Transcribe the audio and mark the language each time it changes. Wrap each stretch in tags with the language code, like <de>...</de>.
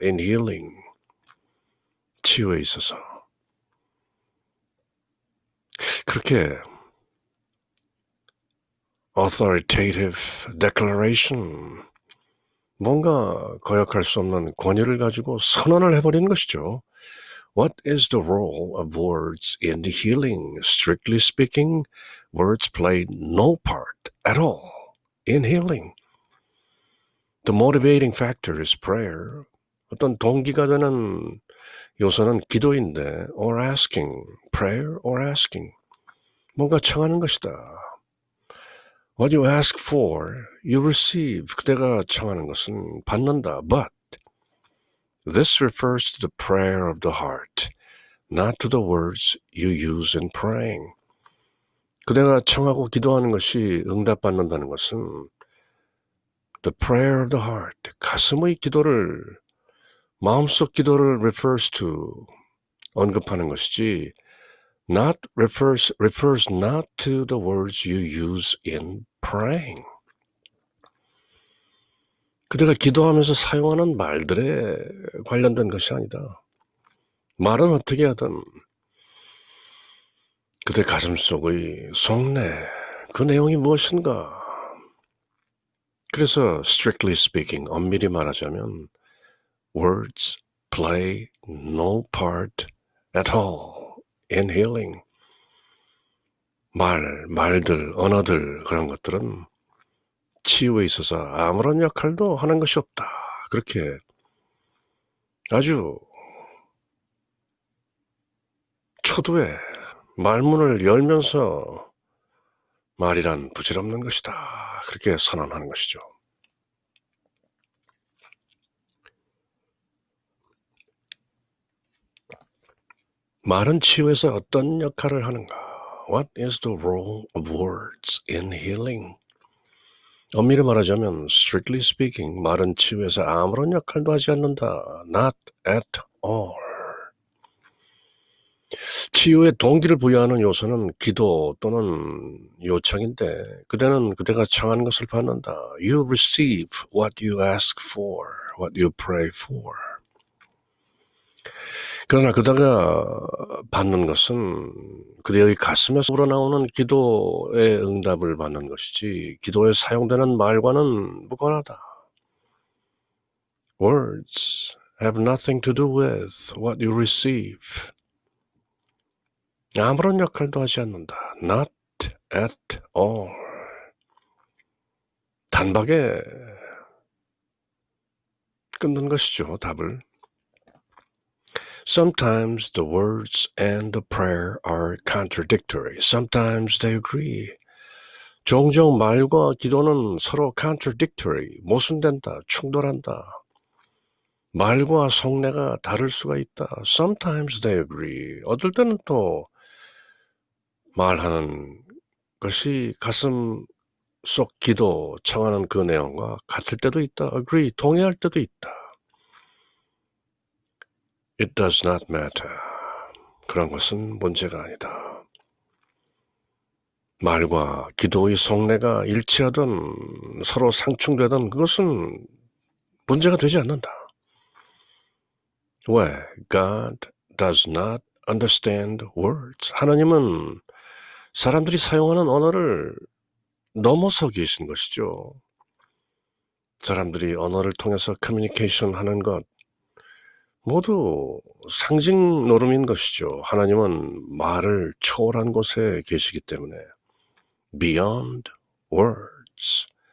<en>In healing,</en> <ko>치유에 있어서. 그렇게</ko> <en>authoritative declaration,</en> <ko>뭔가 거역할 수 없는 권위를 가지고 선언을 해버리는 것이죠.</ko> <en>What is the role of words in the healing? Strictly speaking, words play no part at all in healing. The motivating factor is prayer.</en> <ko>어떤 동기가 되는 요소는 기도인데,</ko> <en>or asking, prayer or asking.</en> <ko>뭔가 청하는 것이다.</ko> <en>What you ask for, you receive.</en> <ko>그대가 청하는 것은 받는다.</ko> <en>But this refers to the prayer of the heart, not to the words you use in praying.</en> <ko>그대가 청하고 기도하는 것이 응답받는다는 것은</ko> <en>the prayer of the heart,</en> <ko>가슴의 기도를, 마음속 기도를</ko> <en>refers to,</en> <ko>언급하는 것이지</ko> <en>refers not to the words you use in praying.</en> <ko>그대가 기도하면서 사용하는 말들에 관련된 것이 아니다. 말은 어떻게 하든 그대 가슴속의 속내, 그 내용이 무엇인가. 그래서</ko> <en>strictly speaking,</en> <ko>엄밀히 말하자면</ko> <en>words play no part at all in healing.</en> <ko>말들, 언어들 그런 것들은 치유에 있어서 아무런 역할도 하는 것이 없다. 그렇게 아주 초도에 말문을 열면서 말이란 부질없는 것이다. 그렇게 선언하는 것이죠. 말은 치유에서 어떤 역할을 하는가?</ko> <en>What is the role of words in healing?</en> <ko>엄밀히 말하자면</ko> <en>strictly speaking,</en> <ko>말은 치유에서 아무런 역할도 하지 않는다.</ko> <en>Not at all.</en> <ko>치유의 동기를 부여하는 요소는 기도 또는 요청인데 그대는 그대가 청하는 것을 받는다.</ko> <en>You receive what you ask for, what you pray for.</en> <ko>그러나 그다가 받는 것은 그대의 가슴에서 우러나오는 기도의 응답을 받는 것이지 기도에 사용되는 말과는 무관하다.</ko> <en>Words have nothing to do with what you receive.</en> <ko>아무런 역할도 하지 않는다.</ko> <en>Not at all.</en> <ko>단박에 끊는 것이죠, 답을.</ko> <en>Sometimes the words and the prayer are contradictory. Sometimes they agree.</en> <ko>종종 말과 기도는 서로 contradictory, 모순된다, 충돌한다. 말과 속내가 다를 수가 있다.</ko> <en>Sometimes they agree.</en> <ko>어떨 때는 또 말하는 것이 가슴 속 기도, 청하는 그 내용과 같을 때도 있다. Agree, 동의할 때도 있다.</ko> <en>It does not matter.</en> <ko>그런 것은 문제가 아니다. 말과 기도의 속내가 일치하든 서로 상충되든 그것은 문제가 되지 않는다. 왜?</ko> <en>God does not understand words.</en> <ko>하나님은 사람들이 사용하는 언어를 넘어서 계신 것이죠. 사람들이 언어를 통해서 커뮤니케이션 하는 것 모두 상징 노름인 것이죠. 하나님은 말을 초월한 곳에 계시기 때문에</ko> <en>beyond words.</en>